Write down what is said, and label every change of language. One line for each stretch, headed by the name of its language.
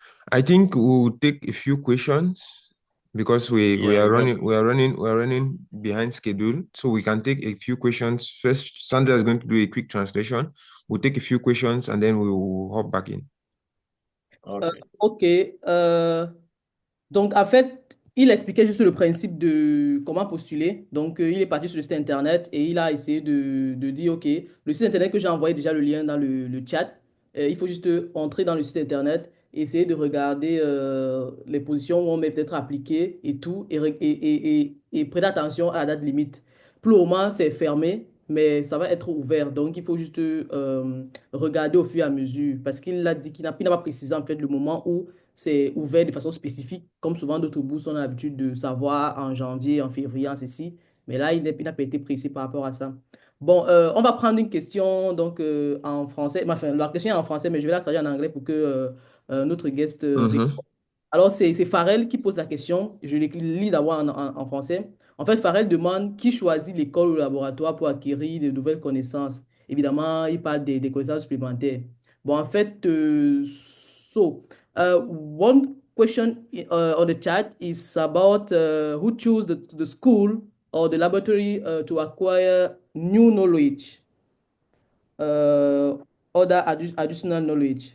English: I think we'll take a few questions because we yeah, are but running behind schedule. So we can take a few questions. First, Sandra is going to do a quick translation. We'll take a few questions and then we will hop back in. okay, Ok.
French: Donc, en fait, il expliquait juste le principe de comment postuler. Donc, il est parti sur le site internet et il a essayé de dire, OK, le site internet que j'ai envoyé déjà le lien dans le chat, il faut juste entrer dans le site internet, essayer de regarder les positions où on met peut-être appliqué et tout, et prêter attention à la date limite. Pour le moment, c'est fermé, mais ça va être ouvert. Donc, il faut juste regarder au fur et à mesure parce qu'il a dit qu'il n'a pas précisé en fait le moment où c'est ouvert de façon spécifique, comme souvent d'autres bourses, on a l'habitude de savoir en janvier, en février, en ceci. Mais là, il n'a pas été précis par rapport à ça. Bon, on va prendre une question donc en français. Enfin, la question est en français, mais je vais la traduire en anglais pour que notre guest Mhm. réponde. Alors, c'est Farrell qui pose la question. Je lis d'abord en français. En fait, Farrell demande qui choisit l'école ou le laboratoire pour acquérir de nouvelles connaissances. Évidemment, il parle des connaissances supplémentaires. Bon, en fait,
English: one question on the chat is about who choose the school or the laboratory to acquire new knowledge, uh, other additional knowledge.